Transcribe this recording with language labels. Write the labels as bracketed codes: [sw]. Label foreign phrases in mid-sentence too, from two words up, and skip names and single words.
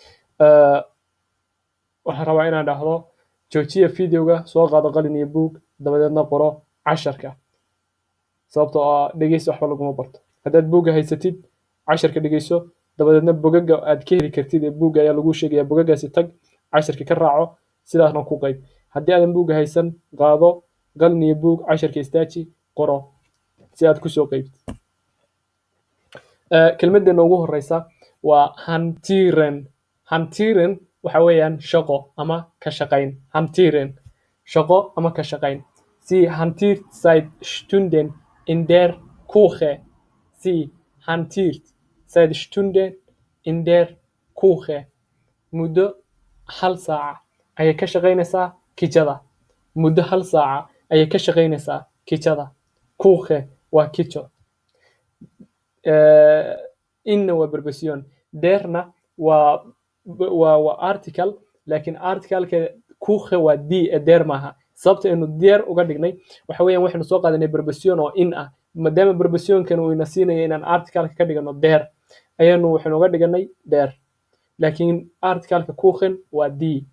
[so] waxaan rabaa inaan dhahdo joojiya videoga soo qaado qalin iyo buug dabadeedna qoro casharka sababtoo ah dhegeysi waxba laguma barto haddaad buugga haysatid casharka dhegeyso dabadeedna bogaga aad ka heli kartid ee buugga ayaa lagu sheegaya bogagaasi tag casharka ka raaco sidaasna ku qayb haddii aadan buugga haysan qaado qalin iyo buug casharka istaaji qoro si aad kusoo qaybtid kelmaddeena ugu horeysa waa hantiren waxa weeyaan shaqo ama ka shaqayn hantiren shaqo ama ka shaqayn [de] sie hantiert seit Stunden in der Küche sie hantiert seit Stunden in der Küche [so] muddo hal saaca ayay ka shaqaynaysaa kijada muddo hal saaca ayay ka shaqaynaysaa kijada Küche waa kijo inna waa preposition derna waa article laakiin articleka Küche waa d der maaha sababta aynu der uga dhignay waxa weeyaan waxaynu soo qaadanay preposition oo in ah maadaama prepositionkan uu ina siinaya inaan articleka ka dhigano der ayanu waxaynu uga dhiganay der laakiin articleka Küchen waa d